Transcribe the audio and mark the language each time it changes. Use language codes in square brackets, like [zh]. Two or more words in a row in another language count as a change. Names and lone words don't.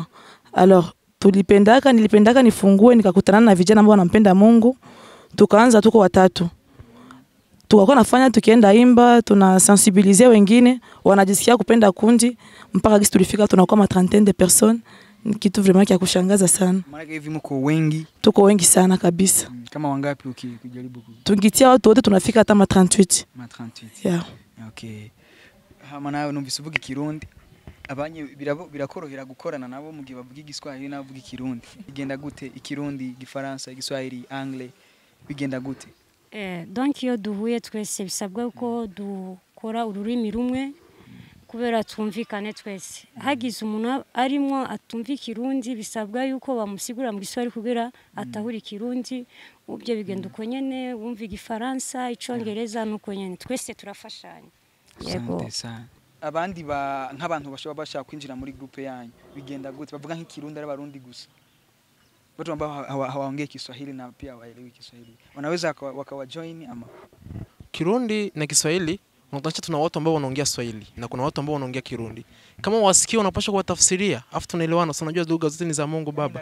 [sw] Alors nilipendaka nifungue, nikakutana na vijana ambao wanampenda Mungu. Tukaanza tuko watatu. Tukakuwa nafanya tukienda imba, tunasensibiliser wengine, wanajisikia kupenda kundi, mpaka gisi tulifika tunakuwa ma 30 [fr] de personnes. [sw] Kitu vraiment kia kushangaza sana. Maana hivi mko wengi? Tuko wengi sana kabisa. Kama wangapi ukijaribu? Tungitia watu wote tunafika hata ma 38. Ma 38. Okay. [rn] Hama nawe numvisuvuga Kirundi. Abanye birakorohera gukorana nabo mu gihe bavuga Igiswahili n'abavuga Kirundi. Bigenda gute Ikirundi, Igifaransa, Igiswahili, Anglais? Bigenda gute? Donc iyo duhuye twese bisabwa ko dukora ururimi rumwe kubera twumvikane twese. Hagize umuntu arimo atumva Kirundi bisabwa yuko bamusigura mu Giswahili kugira atahura Kirundi. Ubyo bigenda uko nyene, wumva Igifaransa, Icongereza nuko nyene twese turafashanya. Yego. Abandi nk'abantu bashaka kwinjira muri groupe yanyu bigenda gute? Bavuga nk'ikirundi ari abarundi gusa, [sw] watu ambao hawaongea Kiswahili na pia hawaelewi Kiswahili wanaweza wakawajoin ama? Kirundi na Kiswahili unatacha, tuna watu ambao wanaongea Swahili na kuna watu ambao wanaongea Kirundi. Kama wasikia unapaswa kuwatafsiria, afu tunaelewana. Sasa unajua lugha zote ni za Mungu Baba.